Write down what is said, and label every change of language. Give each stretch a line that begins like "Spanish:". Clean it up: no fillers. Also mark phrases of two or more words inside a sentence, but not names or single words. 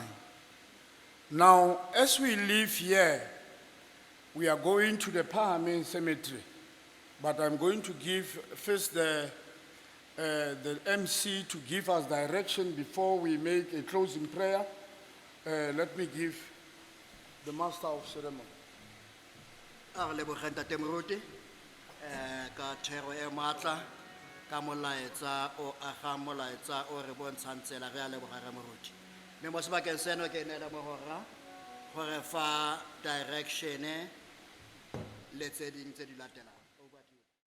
English: Now, as we leave here, we are going to the Pahamen Cemetery, but I'm going to give first the MC to give us direction before we make a closing prayer. Let me give the master of ceremony.
Tswana: Ka thero e matla ka molaetsa o aga molaetsa o re bontshang tsela re a leboga re moruti mme mo sebakeng seno ke nela mogora gore fa direction le tse ding tse di latelang.
English: Over to